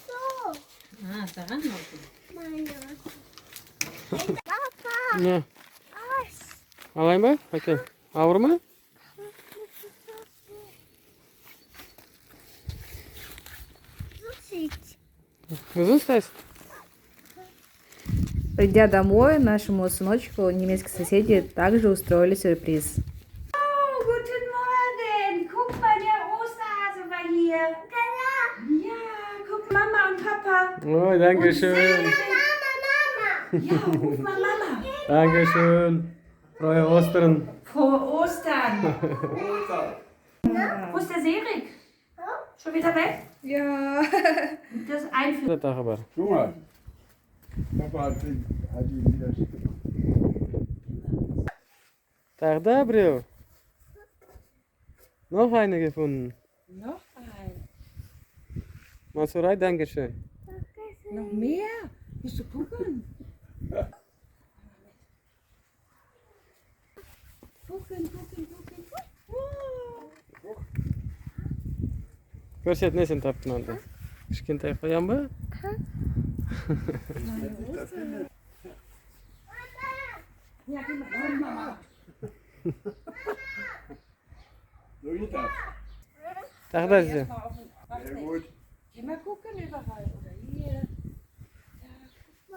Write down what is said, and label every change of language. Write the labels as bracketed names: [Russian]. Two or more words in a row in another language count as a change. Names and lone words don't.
[Kazakh] Не? Алайын ба? Әкел. Ауыр ма? [Russian] Uzun стоит? Придя домой, нашему сыночку немецкие соседи также устроили сюрприз. [German] Guten Morgen! Guck mal, der Osterhase war hier. Ja, guck Mama und Papa. Ой, danke schön. Ja, ruf mal Mama. Danke schön. Frohe Ostern. Frohe Ostern. Wo ist der Serik? Schon wieder weg? Ja. Das ist Einführung. [Kazakh] Тағы бар. [German] Junge, Papa hat ihn wieder schick gemacht. [Kazakh] Тағы да біреу. [German] Noch eine gefunden. Noch ein. Mansurai, danke schön. Noch mehr? Willst du gucken? Gucken. [Kazakh] Көрсет, несін таптың анда? Кішкентай қоян ба? [German] Ja, geh mal. Mama. So geht das. Tag da ise. Sehr gut. Geh mal gucken überall. Oder hier.